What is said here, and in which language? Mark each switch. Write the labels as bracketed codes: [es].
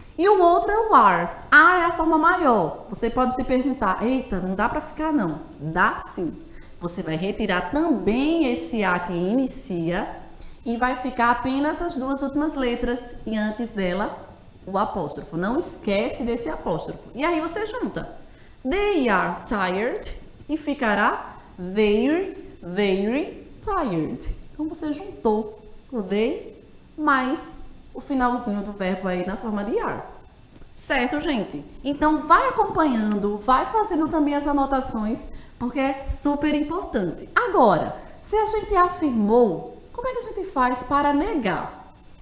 [pt] E o outro é o are. Are é a forma maior. Você pode se perguntar, eita, não dá para ficar não. Dá sim. Você vai retirar também esse A que inicia e vai ficar apenas as duas últimas letras e antes dela o apóstrofo. Não esquece desse apóstrofo. E aí você junta. [en] They are tired [pt] e ficará [en] they're very tired. [pt] Então você juntou o they mais o finalzinho do verbo aí na forma de are. Certo, gente? Então vai acompanhando, vai fazendo também as anotações, porque é super importante. Agora, se a gente afirmou, como é que a gente faz para negar?